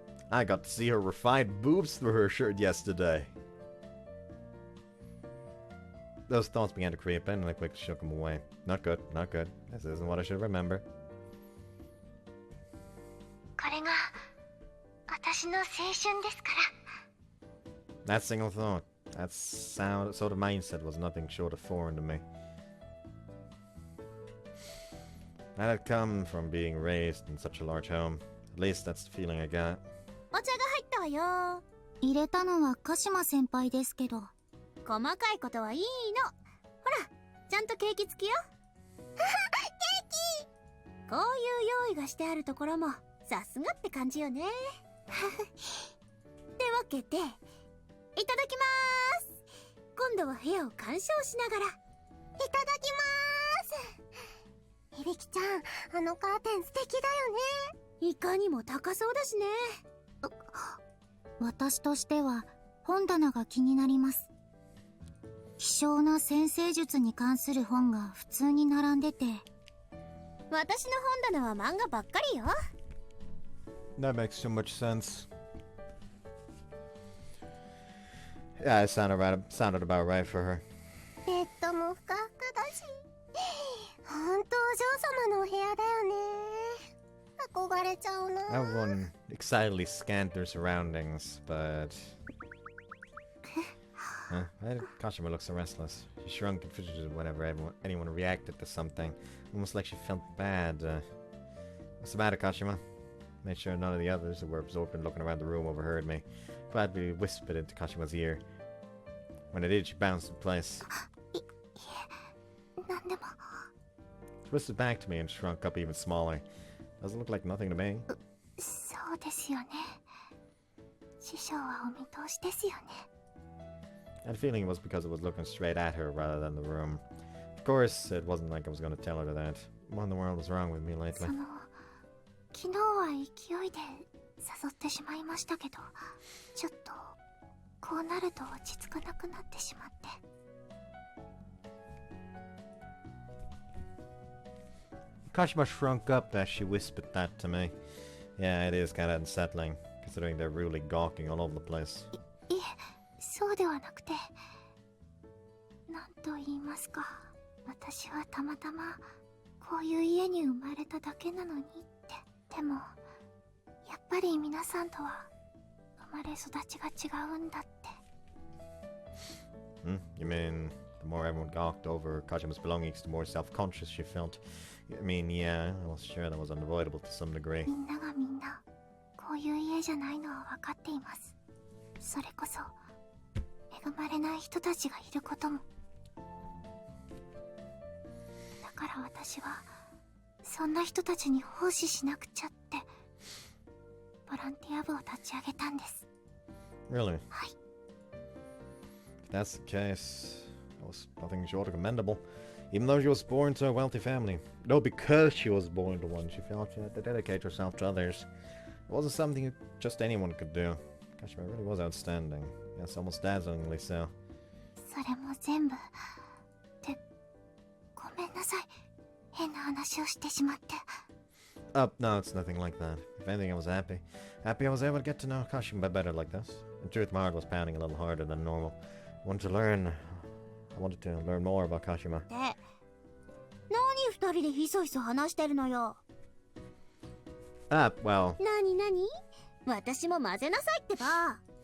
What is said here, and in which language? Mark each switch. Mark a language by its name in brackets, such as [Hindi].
[English] I got to see her refined boobs through her shirt yesterday. Those thoughts began to creep in, and I quickly shook them away. Not good, not good. This isn't what I should remember. [Japanese] これが私の青春ですから。 [English] That single thought, that sort of mindset was nothing short of foreign to me. That had come from being raised in such a large home. At least that's the feeling I got. [Japanese] お茶が入ったわよ。入れたのは鹿島先輩ですけど。細かいことはいいの。ほら、ちゃんとケーキ付きよ。ケーキ！こういう用意がしてあるところもさすがって感じよね。ってわけで、いただきまーす。今度は部屋を鑑賞しながら。いただきまーす。響ちゃん、あのカーテン素敵だよね。いかにも高そうだしね。私としては本棚が気になります。希少な占星術に関する本が普通に並んでて、私の本棚は漫画ばっかりよ。 [English] That makes so much sense. Yeah, it sounded about right for her. [Japanese] ベッドもふかふかだし、本当お嬢様のお部屋だよね。憧れちゃうな。 [English] Everyone excitedly scanned their surroundings, but... Why did Kashima look so restless? She shrunk and fidgeted whenever anyone reacted to something, almost like she felt bad. What's the matter, Kashima? Made sure none of the others who were absorbed in looking around the room overheard me. Quietly whispered into Kashima's ear. When I did, she bounced in place. She whispered back to me and shrunk up even smaller. Doesn't look like nothing to me. [Japanese] そうですよね。師匠はお見通しですよね。 [English] I had a feeling it was because I was looking straight at her rather than the room. Of course, it wasn't like I was going to tell her that. What in the world was wrong with me lately? [Japanese] 昨日は勢いで誘ってしまいましたけど、ちょっとこうなると落ち着かなくなってしまって。 [English] Kashima shrunk up as she whispered that to me. Yeah, it is kind of unsettling, considering they're really gawking all over the place. [Japanese] いえ、そうではなくて、なんと言いますか、私はたまたまこういう家に生まれただけなのにって。でも、やっぱり皆さんとは生まれ育ちが違うんだって。 [English] You mean the more everyone gawked over Kashima's belongings, the more self-conscious she felt? I mean, yeah, I was sure that was unavoidable to some degree. [Japanese] みんながみんなこういう家じゃないのは分かっています。それこそ恵まれない人たちがいることも。だから私はそんな人たちに奉仕しなくちゃってボランティア部を立ち上げたんです。 [English] Really? [Japanese] はい。 [English] If that's the case, it was nothing short of commendable. Even though she was born to a wealthy family. No, because she was born to one, she felt she had to dedicate herself to others. It wasn't something just anyone could do. Kashima really was outstanding. Yes, almost dazzlingly so. [Japanese] それも全部。って、ごめんなさい。変な話をしてしまって。 [English] Oh, no, it's nothing like that. If anything, I was happy. Happy I was able to get to know Kashima better like this. In truth, my heart was pounding a little harder than normal. I wanted to learn more about Kashima. [Japanese] で、何二人でひそひそ話してるのよ。 [English] Well, [Japanese] 何私も混ぜなさいってば。